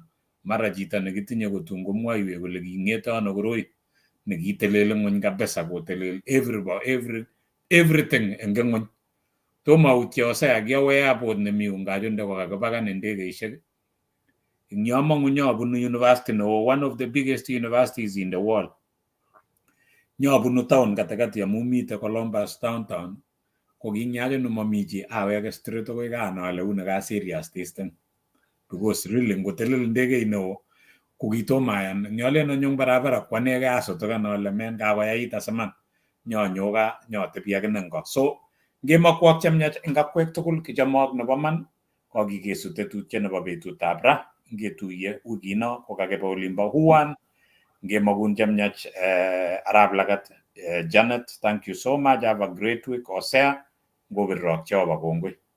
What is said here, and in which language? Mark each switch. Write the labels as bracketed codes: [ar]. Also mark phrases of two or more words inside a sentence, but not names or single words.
[kln] Mara chito nekitinye kotun komwoiwech kole king'ete ano koroi nekitelele ng'ony kabisa, kotelel everything eng ng'ony. Tomo autye Osea, kiawe airport nemi Ungajunde kokakipakan ndegeishek. Ing yo mong'u nyabunu university neo, [en] one of the biggest universities in the world. [kln] Nyabunu town katikati amu mite Columbus downtown. Ko kinyaje mami chi aweke straight akoi gaa ale une ka [en] serious testing. Because really [kln] ngotelel ndege neo kokitomayan nyolen anyong barabara kwanege asotoka ale men kakoyait asaman nyonyoka nyotebi akine ngo. So ngemakwak chemyach eng akwek tugul kichomok nebo man kokikesu tetutiet nebo betutab ra ngetuiye wikino kokakebe olimbo Wuhan. Ngemakun chemyach [en] Arab Lagat, Janet, thank you so much. Have a great week. [kln] Osea, ngobirok Jehova kongoi.